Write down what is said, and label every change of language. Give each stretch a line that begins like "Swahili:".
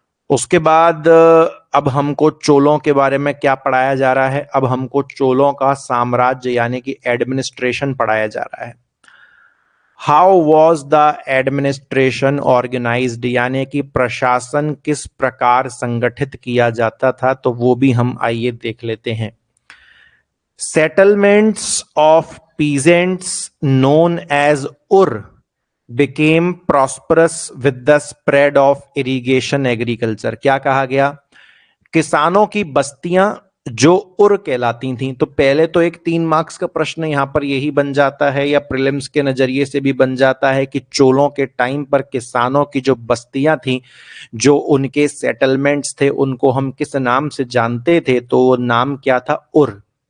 Hindi: उसके बाद अब हमको चोलों के बारे में क्या पढ़ाया जा रहा है, अब हमको चोलों का साम्राज्य यानी कि एडमिनिस्ट्रेशन पढ़ाया जा रहा है।
English: how was the administration organised,
Hindi: यानी कि प्रशासन किस प्रकार संगठित किया जाता था, तो वो भी हम आइए देख लेते हैं।
English: Settlements of peasants known as ur became prosperous with the spread of irrigation agriculture।
Hindi: क्या कहा गया, किसानों की बस्तियां जो उर कहलाती थी, तो पहले तो एक 3 मार्क्स का प्रश्न यहां पर यही बन जाता है या प्रीलिम्स के नजरिए से भी बन जाता है कि चोलों के टाइम पर किसानों की जो बस्तियां थी, जो उनके सेटलमेंट्स थे, उनको हम किस नाम से जानते थे, तो वो नाम क्या था, उर।